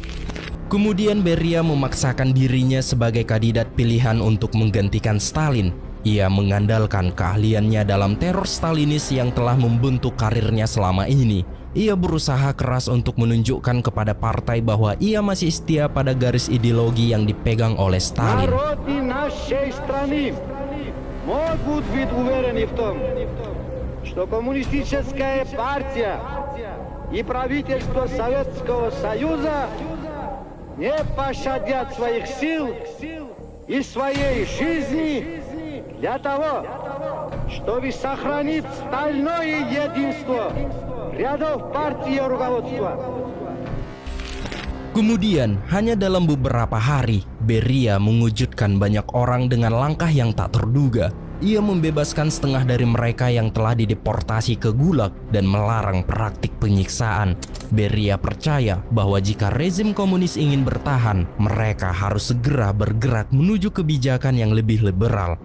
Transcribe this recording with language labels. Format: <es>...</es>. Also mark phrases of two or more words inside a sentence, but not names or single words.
<id>Kemudian Beria memaksakan dirinya sebagai kandidat pilihan untuk menggantikan Stalin. Ia mengandalkan keahliannya dalam teror Stalinis yang telah membentuk karirnya selama ini. Ia berusaha keras untuk menunjukkan kepada partai bahwa ia masih setia pada garis ideologi yang dipegang oleh Stalin.</id> <ru>Могут быть уверены в том, что коммунистическая партия и правительство Советского Союза не пощадят своих сил и своей жизни для того, чтобы сохранить стальное единство рядов партии и руководства.</ru> <id>Kemudian, hanya dalam beberapa hari, Beria mengejutkan banyak orang dengan langkah yang tak terduga. Ia membebaskan setengah dari mereka yang telah dideportasi ke Gulag dan melarang praktik penyiksaan. Beria percaya bahwa jika rezim komunis ingin bertahan, mereka harus segera bergerak menuju kebijakan yang lebih liberal.</id>